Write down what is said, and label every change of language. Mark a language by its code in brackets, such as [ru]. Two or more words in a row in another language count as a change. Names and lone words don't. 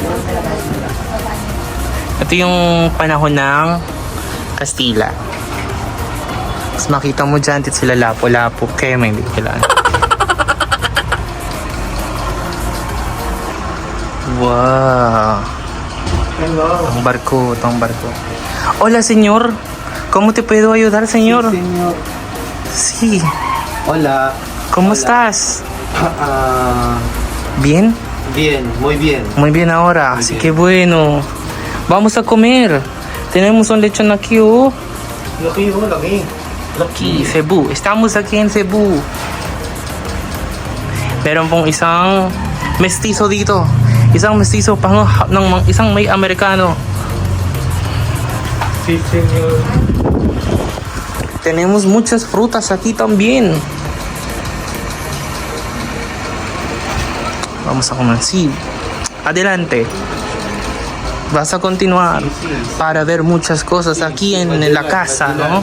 [tl] Ito yung panahon ng Kastila. Tapos makita mo dyan, dito sila Lapu-Lapu. Kaya may hindi ko kailangan. Wow. Ang barko, itong barko. [es] Hola, señor. ¿Cómo te puedo ayudar, señor? Señor. Sí. Hola. ¿Cómo estás? Ah, ¿Bien? bien, muy bien. Muy bien ahora. Así que bueno. Vamos a comer. Tenemos un lechón aquí, oh. [tl] Laki oh, laki. [es] Aquí, Cebu. Estamos aquí en Cebu. [tl] Meron pong isang mestizo dito. Isang mestizo isang may Amerikano. [es] Sí, señor. Tenemos muchas frutas aquí también. Vamos a comer. Sí. Adelante. Vas a continuar para ver muchas cosas aquí en la casa, ¿no?